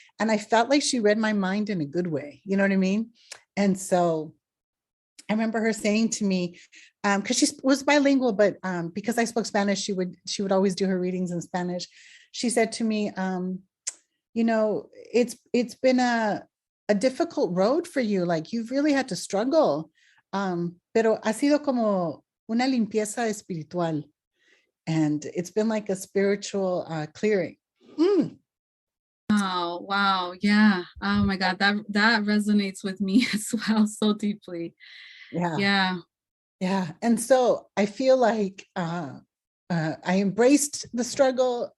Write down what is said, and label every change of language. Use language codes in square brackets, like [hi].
[en] And I felt like she read my mind in a good way. You know what I mean? And so I remember her saying to me, because she was bilingual, but because I spoke Spanish, she would always do her readings in Spanish. She said to me, it's been a difficult road for you. Like you've really had to struggle. [es] Pero ha sido como una limpieza espiritual. [en] And it's been like a spiritual clearing. Mm. Oh, wow. Yeah. Oh my God. That resonates with me as well so deeply. Yeah. Yeah. Yeah. And so I feel like I embraced the struggle.